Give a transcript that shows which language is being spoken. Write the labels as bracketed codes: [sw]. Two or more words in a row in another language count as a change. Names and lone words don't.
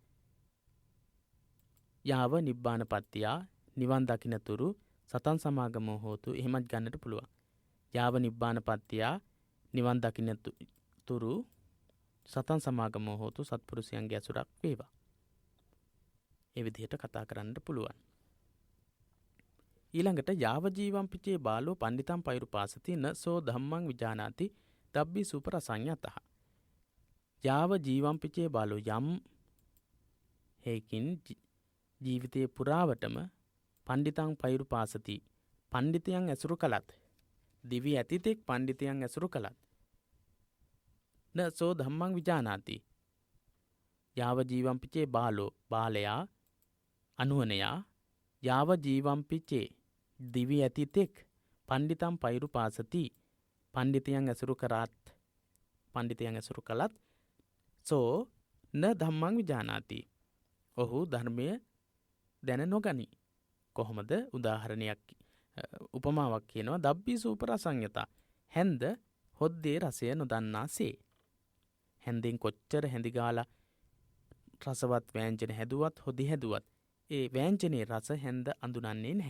[pi] යාව නිබ්බානපත්ත්‍ය [si] නිවන් දකින්නතුරු [pi] සතන් සමාගමෝ හෝතු [si] එහෙමත් ගන්නට පුළුවන්. [pi] යාව නිබ්බානපත්ත්‍ය [si] නිවන් දකින්නතුරු [pi] සතන් සමාගමෝ හෝතු [si] සත්පුරුෂයන්ගේ ඇසුරක් වේවා. ඒ විදිහට කතා කරන්න පුළුවන්. [pi] ඊළඟට යාව ජීවම් පිචේ බාලෝ පණ්ඩිතම් පෛරුපාසති න සෝ ධම්මං විජානාති දබ්බි සුපරසඤ්ඤතහ. යාව ජීවම් පිචේ බාලෝ [si] යම් හේකින් ජීවිතයේ පුරාවටම [pi] පණ්ඩිතං පෛරුපාසති පණ්ඩිතයන් [si] ඇසුරු කළත් දිවි ඇතිතෙක් පණ්ඩිතයන් ඇසුරු කළත් [pi] න සෝ ධම්මං විජානාති යාව ජීවම් පිචේ බාලෝ [si] බාලයා අනුවනයා [pi] යාව ජීවම් පිචේ [si] දිවි ඇතිතෙක් [pi] පණ්ඩිතං පෛරුපාසති [si] පණ්ඩිතයන් ඇසුරු කළත් [pi] සෝ න ධම්මං විජානාති [si] ඔහු ධර්මය දැන නොගනි. කොහොමද? උදාහරණයක් උපමාවක් කියනවා. [pi] දබ්බි සූපරසඤ්ඤතා [si] හැන්ද හොද්දේ රසය නොදන්නාසේ. හැන්දෙන් කොච්චර හැඳිගාලා රසවත් වෑංජන හැදුවත් හොදි හැදුවත් ඒ වෑංජනේ රස හැන්ද අඳුනන්නේ නැහැ.